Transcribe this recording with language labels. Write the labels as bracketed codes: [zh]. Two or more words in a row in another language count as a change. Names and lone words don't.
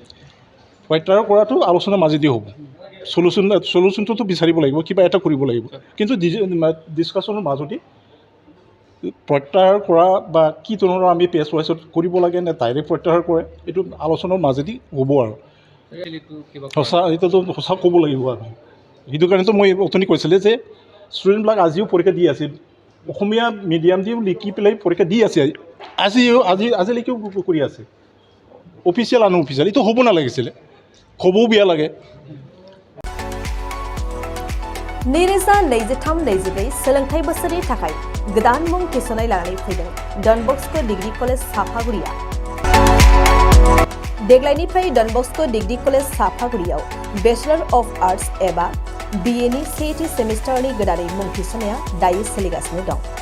[as] প্ৰত্যাহাৰ কৰাটো আলোচনাৰ মাজেদি হ'ব চলিউশ্যনটোতো বিচাৰিব লাগিব কিবা এটা কৰিব লাগিব কিন্তু ডিছকাশ্যনৰ মাজতে প্ৰত্যাহাৰ কৰা বা কি ধৰণৰ আমি [en] phase wise [as] কৰিব লাগে নে ডাইৰেক্ট প্ৰত্যাহাৰ কৰে এইটো আলোচনাৰ মাজেদি হ'ব আৰু সঁচা ক'ব লাগিব আমি সেইটো কাৰণেতো মই অথনি কৈছিলোঁ যে ষ্টুডেণ্টবিলাক আজিও পৰীক্ষা দি আছিল অসমীয়া মিডিয়াম দিও লিখি পেলাই পৰীক্ষা দি আছে আজিলৈকেও কৰি আছে [en] official unofficial [as] এইটো হ'ব নালাগিছিলে खबौ बिया लागे [brx] नैरोजा 23-24 सोलोंथाइ बोसोरनि थाखाय गोदान मुं थिसननाय लानानै फैदों डन बस्को डिग्री कलेज साफागुरिया देग्लायनिफ्राय डन बस्को डिग्री कलेज साफागुरियाव बेचलर अफ आर्ट्स एबा BA नि सेथि सेमिस्टारनि गोदानै मुं थिसननाया दायो सोलिगासिनो दं